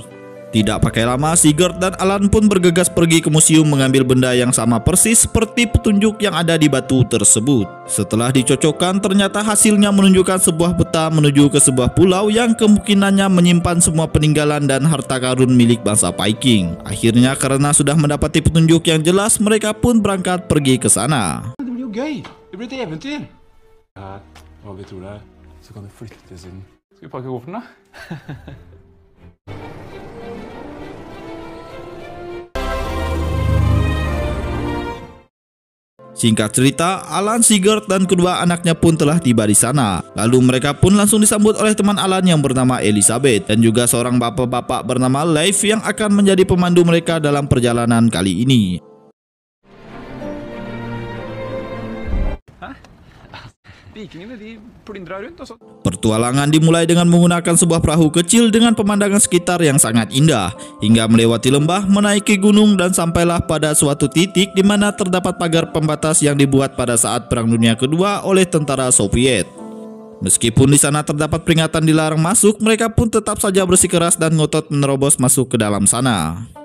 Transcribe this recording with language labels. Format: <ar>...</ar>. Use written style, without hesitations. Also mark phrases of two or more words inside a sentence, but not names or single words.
<id>Tidak pakai lama, Sigurd dan Alan pun bergegas pergi ke museum mengambil benda yang sama persis seperti petunjuk yang ada di batu tersebut. Setelah dicocokkan, ternyata hasilnya menunjukkan sebuah peta menuju ke sebuah pulau yang kemungkinannya menyimpan semua peninggalan dan harta karun milik bangsa Viking. Akhirnya karena sudah mendapati petunjuk yang jelas, mereka pun berangkat pergi ke sana.</id> <no>Det blir jo gøy. Det blir et eventyr. Hva vi tror det er, så kan du flytte til siden. Skal vi pakke kofferten da?</no> <id>Singkat cerita, Alan, Sigurd, dan kedua anaknya pun telah tiba di sana. Lalu mereka pun langsung disambut oleh teman Alan yang bernama Elisabeth dan juga seorang bapak-bapak bernama Leif yang akan menjadi pemandu mereka dalam perjalanan kali ini.</id> <no>Vikingene de plyndra rundt, og så</no> <id>Pertualangan dimulai dengan menggunakan sebuah perahu kecil dengan pemandangan sekitar yang sangat indah, hingga melewati lembah, menaiki gunung, dan sampailah pada suatu titik di mana terdapat pagar pembatas yang dibuat pada saat Perang Dunia Kedua oleh tentara Soviet. Meskipun di sana terdapat peringatan dilarang masuk, mereka pun tetap saja bersikeras dan ngotot menerobos masuk ke dalam sana.</id>